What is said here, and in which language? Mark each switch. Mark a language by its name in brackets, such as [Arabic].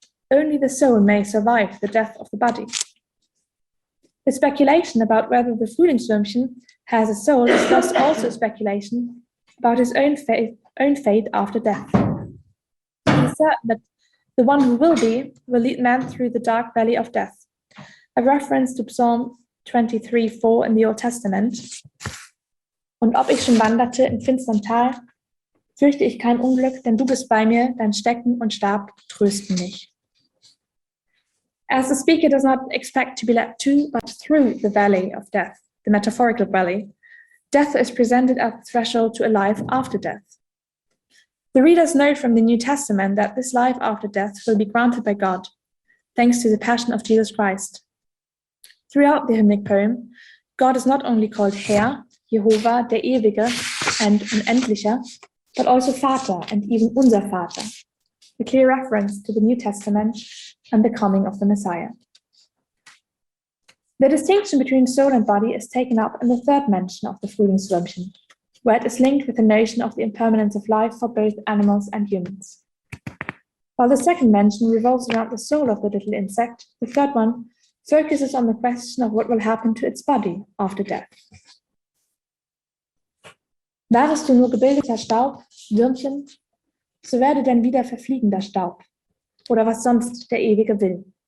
[English] Only the soul may survive the death of the body. The speculation about whether the Frühlingswürmchen has a soul is thus also a speculation about his own fate after death. He is certain that the one who will lead man through the dark valley of death, a reference to Psalm 23:4 in the Old Testament. [German] Und ob ich schon wanderte im finstern Tal, fürchte ich kein Unglück, denn du bist bei mir, dein Stecken und Stab trösten mich. [English] As the speaker does not expect to be led to, but through the valley of death, the metaphorical valley, death is presented as the threshold to a life after death. The readers know from the New Testament that this life after death will be granted by God, thanks to the passion of Jesus Christ. Throughout the hymnic poem, God is not only called Herr, Jehovah, der Ewige, and Unendlicher, but also Vater and even unser Vater, a clear reference to the New Testament and the coming of the Messiah. The distinction between soul and body is taken up in the third mention of the Frühlingswürmchen, where it is linked with the notion of the impermanence of life for both animals and humans. While the second mention revolves around the soul of the little insect, the third one focuses on the question of what will happen to its body after death. [German] Wärest du nur gebildeter Staub, Würmchen, so werde dann wieder verfliegender Staub, oder was sonst der Ewige will.